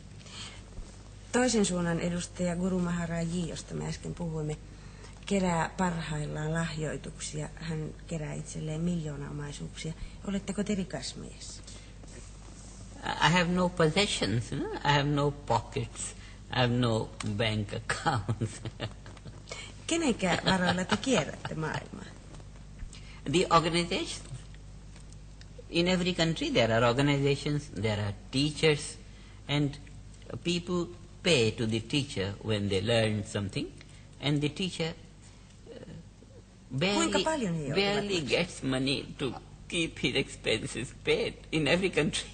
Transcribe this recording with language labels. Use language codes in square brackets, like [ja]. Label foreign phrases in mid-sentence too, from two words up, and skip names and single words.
[fi] Toisen suunnan edustaja Guru Maharaji, josta me äsken puhuimme, kerää parhaillaan lahjoituksia. Hän kerää itselleen miljoonaomaisuuksia. Oletteko te rikas mies? [en] I have no possessions, I have no pockets, I have no bank accounts. [fi] Kenenkä varoilla te kierrätte maailmaa? [en] The organizations. In every country there are organizations, there are teachers, and people pay to the teacher when they learn something, and the teacher barely gets money to keep his expenses paid in every country.